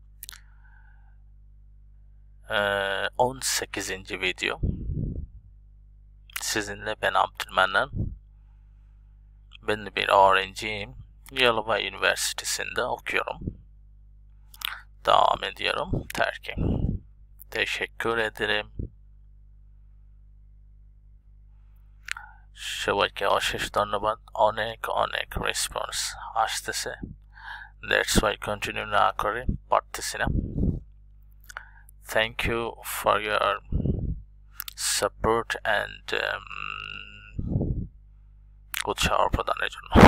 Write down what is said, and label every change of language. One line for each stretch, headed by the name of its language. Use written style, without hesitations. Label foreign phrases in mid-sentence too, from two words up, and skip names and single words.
Turkish: 18. video. Sizinle ben Abdülmenan. Ben de bir öğrenciyim. Yalova Üniversitesi'nde okuyorum. Devam ediyorum. Terkim. Teşekkür ederim.
Bangla: সবাইকে অশেষ ধন্যবাদ অনেক অনেক রেসপন্স আসতেছে
English: that's why continue
Bangla: না করে পারতেছি না
English: thank you for your support and
Bangla: উৎসাহ প্রদানের জন্য